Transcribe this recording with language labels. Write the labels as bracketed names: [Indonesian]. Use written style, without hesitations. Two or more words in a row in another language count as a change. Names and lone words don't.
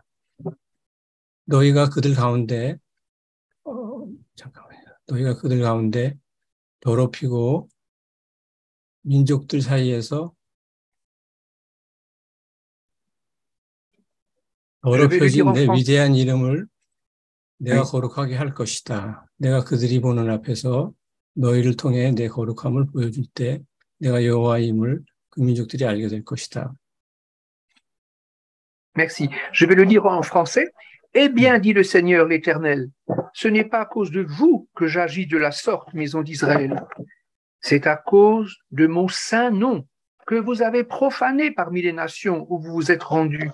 [Korean] 너희가 그들 가운데 더럽히고 민족들 사이에서 더럽혀진 내 위대한 이름을 내가 거룩하게 할 것이다. 내가 그들이 보는 앞에서 너희를 통해 내 거룩함을 보여줄 때 내가 여호와임을 그 민족들이 알게 될 것이다. [French] Merci. Je vais le lire en français. Eh bien, dit le Seigneur l'Éternel, ce n'est pas à cause de vous que j'agis de la sorte, maison d'Israël. C'est à cause de mon saint nom que vous avez profané parmi les nations où vous vous êtes rendus.